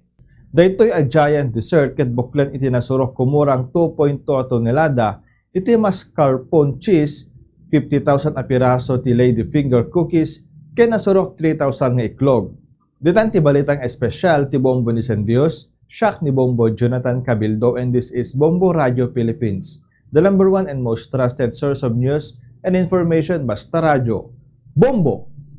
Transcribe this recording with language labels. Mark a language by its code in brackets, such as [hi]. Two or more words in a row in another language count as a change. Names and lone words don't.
[ilo] Daytoy a giant dessert ket buklen iti nasurok kumurang 2.2 tonelada iti [en] mascarpone cheese, [ilo] 50,000 a piraso ti [en] lady finger cookies [ilo] ken nasurok 3,000 nga iklog. Ditan ti balitang espesyal ti Bombo ni San Dios, siak ni Bombo Jonathan Cabildo, [en] and this is Bombo Radio Philippines, the #1 and most trusted source of news and information basta radyo. Bombo!